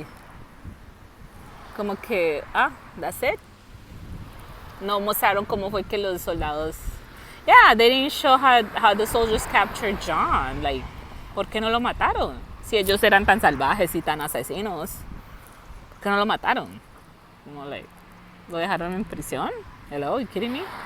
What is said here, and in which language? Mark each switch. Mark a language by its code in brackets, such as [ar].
[es] Y como que, [en] that's it. [es] No mostraron cómo fue que los soldados... [en] Yeah, they didn't show how the soldiers captured Jon. [es] Like, ¿por qué no lo mataron? Si ellos eran tan salvajes y tan asesinos, ¿por qué no lo mataron? Como, like, ¿lo dejaron en prisión? [en] Hello, you kidding me?